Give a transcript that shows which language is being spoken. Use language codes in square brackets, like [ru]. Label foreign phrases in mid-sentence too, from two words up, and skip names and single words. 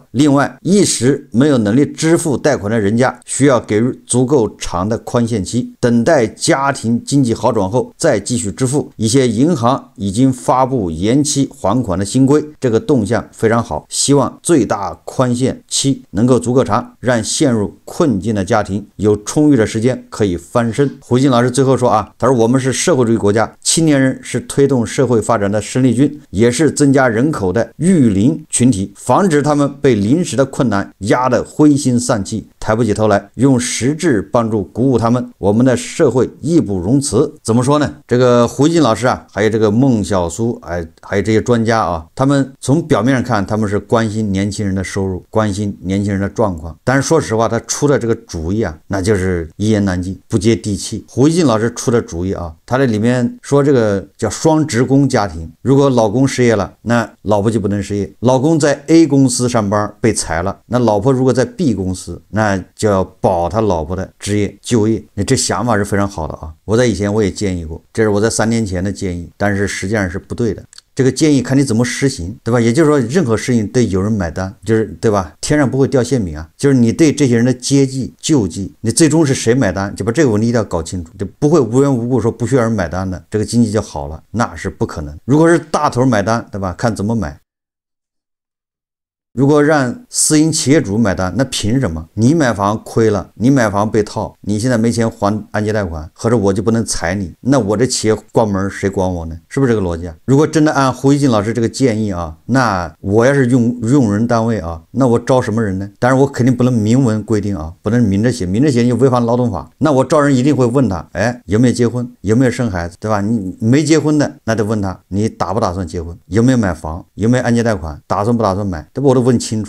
[zh] 另外，一時沒有能力支付貸款的人家，需要給予足夠長的寬限期，等待家庭經濟好轉後再繼續支付。一些銀行已經發布延期還款的新規，這個動向非常好，希望最大寬限期能夠足夠長，讓陷入困境的家庭有充裕的時間可以翻身。胡锦老師最後說啊，他说我們是社会主義国家，青年人是推动社会发展的生力軍，也是增加人口的育齡群體，防止他們被臨時的困難壓得灰心喪氣，抬不起頭來，用實質幫助鼓舞他們，我們的社會義不容辭。怎麼說呢？這個胡锦老師啊，還有這個孟曉蘇，還有這些專家啊，他們從表面上看，他們是關心年輕人的收入，關心年輕人的狀況，但是說實話，他出的這個主意啊，那就是一言难尽，不接地气。胡锦老師出的主意啊，他在裡面說这個叫雙職工家庭，如果老公失業了，那老婆就不能失業。老公在 A 公司上班被裁了，那老婆如果在 B 公司，那就要保他老婆的職業就業。那這想法是非常好的啊，我在以前我也建議過，這是我在3年前的建議，但是實際上是不對的。這個建議看你怎麼實行，對吧？也就是說，任何事情得有人買單，就是對吧？天上不會掉餡餅啊，就是你對這些人的接濟救濟，你最終是誰買單，就把這個問題一定要搞清楚，就不會無緣無故說不需要人買單的，這個經濟就好了，那是不可能。如果是大頭買單，對吧？看怎麼買。如果讓私營企業主買單，那憑什麼？你買房虧了，你買房被套，你現在沒錢還按揭貸款，或者我就不能裁你，那我這企業關門誰管我呢？是不是這個邏輯啊？如果真的按胡一金老師這個建議啊，那我要是用人單位啊，那我招什麼人呢？當然我肯定不能明文規定啊，不能明着写，明着写就違反勞動法。那我招人一定會問他，哎，有沒有結婚，有沒有生孩子，對吧？你沒結婚的，那得問他，你打不打算結婚，有沒有買房，有沒有按揭貸款，打算不打算買，对吧？我都問清楚。